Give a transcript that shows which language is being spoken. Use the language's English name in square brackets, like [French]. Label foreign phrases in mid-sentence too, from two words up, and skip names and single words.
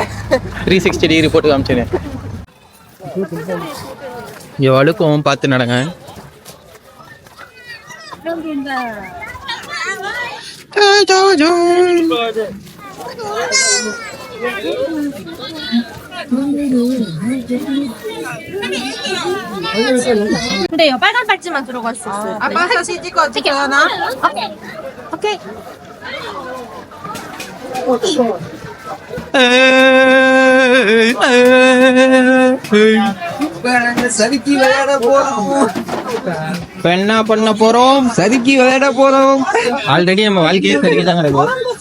[Tamil] 360 டிகிரி போட்டு காமிச்சேன். இங்க வழுக்கும், பார்த்து நடங்க. [Korean] 근데요, 빨간 팔찌만 들어갈 수 있어요. 아빠 사진 찍어나? 오케이. [Tamil] சறுக்கி விளையாட போறோம். இப்ப என்ன பண்ண போறோம்? சறுக்கி விளையாட போறோம். ஆல்ரெடி நம்ம வாழ்க்கையே சறுக்கி தான் கிடக்கும்.